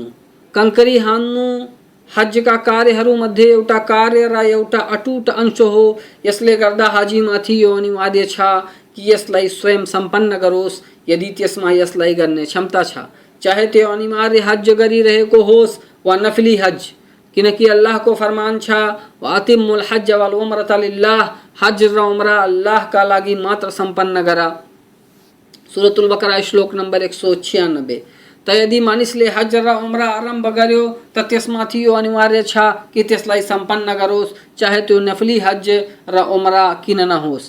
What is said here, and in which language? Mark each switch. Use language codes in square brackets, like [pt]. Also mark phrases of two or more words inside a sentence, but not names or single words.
[ne] कंकरी हान्नु हजका कार्यहरूमध्ये एउटा कार्य र एउटा अटुट अंश हो। यसले गर्दा हाजीमाथि यो अनिवार्य छ कि यसलाई स्वयं सम्पन्न गरोस् यदि त्यसमा यसलाई गर्ने क्षमता छ, चाहे त्यो अनिवार्य हज गरिरहेको होस् वा नफली हज, किनकि अल्लाहको फरमान छ [ar] وأتموا الحج والعمرة لله, [ne] हज र उम्रा अल्लाहका लागि मात्र सम्पन्न गर। सूरतुल बकरा श्लोक नम्बर 196। त यदि मानिसले हज र उम्रा आरम्भ गर्यो त त्यसमाथि यो अनिवार्य छ कि त्यसलाई सम्पन्न गरोस्, चाहे त्यो नफली हज र उम्रा किन नहोस्।